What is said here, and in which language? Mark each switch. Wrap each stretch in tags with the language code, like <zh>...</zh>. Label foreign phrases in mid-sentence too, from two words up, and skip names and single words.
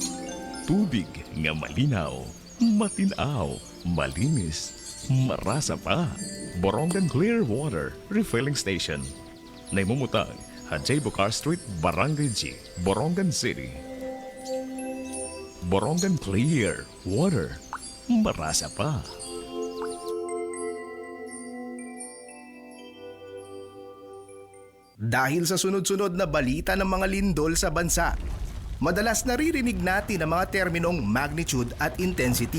<war>Tubig nga malinaw, matinaw, malinis, marasa pa. Borongan Clear Water Refilling Station. Naimumutang Hadjay Bucar Street, Barangay G, Borongan City. Borongan Clear Water, marasa pa.</war> <tl>Dahil sa sunod-sunod na balita ng mga lindol sa bansa, madalas naririnig natin ang mga terminong magnitude at intensity.</tl>